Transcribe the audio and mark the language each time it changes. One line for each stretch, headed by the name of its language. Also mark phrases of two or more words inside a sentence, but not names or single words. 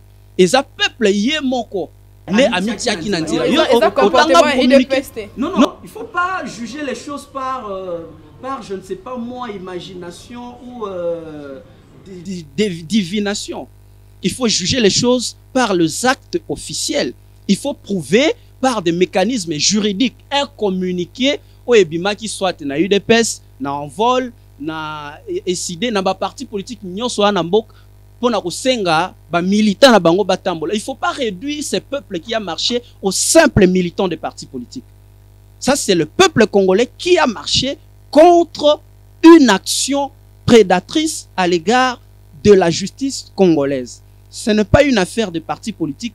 French: Et ça peuple y est mon corps. Non, il ne faut pas juger les choses par je ne sais pas moi, imagination ou divination. Il faut juger les choses par les actes officiels. Il faut prouver par des mécanismes juridiques un communiqué au Ebima qui soit
Lingala: na UDPS, na envol, na SID, na ba parti politique nyonso na mbok pour na kosenga ba militants na bango batambola.
French: Il faut pas réduire ce peuple qui a marché aux simples militants des partis politiques. Ça c'est le peuple congolais qui a marché contre une action prédatrice à l'égard de la justice congolaise. Ce n'est pas une affaire de partis politiques.